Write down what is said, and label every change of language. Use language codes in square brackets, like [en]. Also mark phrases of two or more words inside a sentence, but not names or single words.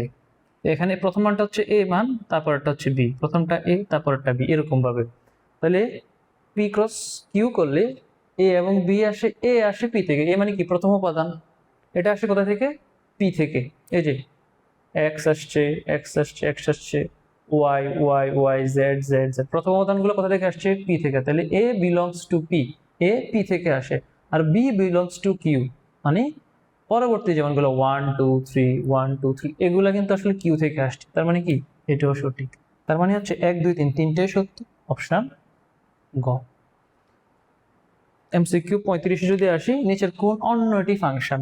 [bn] এখানে প্রথম মানটা হচ্ছে a মান, তারপরটা হচ্ছে b, প্রথমটা a তারপরটা b, এরকম ভাবে। তাহলে p ক্রস q করলে a এবং b আসে, a আসে p থেকে। a মানে কি? প্রথম উপাদান। এটা আসে কোথা থেকে? p থেকে। এই যে x আসছে, x আসছে, x আসছে, y y y z z z, প্রথম উপাদানগুলো কোথা থেকে আসছে? p থেকে। তাহলে [en] a belongs to p, [bn] a p থেকে আসে, আর [en] b belongs to q, [bn] মানে পরবর্তী যেমনগুলো 1 2 3 1 2 3 এগুলা কিন্তু আসলে q থেকে আসছে। তার মানে কি? এটাও সঠিক। তার মানে হচ্ছে 1 2 3 তিনটাই সত্য, অপশন গ। এমসিকিউ 35 যদি আসি, নিচের কোন অন্যটি ফাংশন?